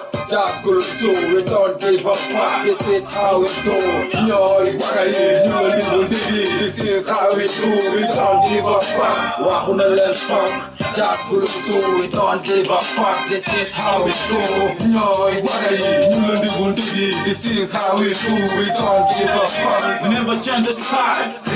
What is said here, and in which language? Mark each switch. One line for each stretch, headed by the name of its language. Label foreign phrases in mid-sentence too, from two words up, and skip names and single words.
English: That's good, so we don't give a fuck. This is how we do.
Wolof: Ñooy waga yi, ñu la di bu ndigi.
English: This is how we do. We don't give a fuck.
Wolof: Waxu na leen fuck.
English: That's good, so we don't give a fuck. This is how we do.
Wolof: Ñooy waga yi, ñu la di bu ndigi.
English: This is how we do. We don't give a fuck. Never change the style.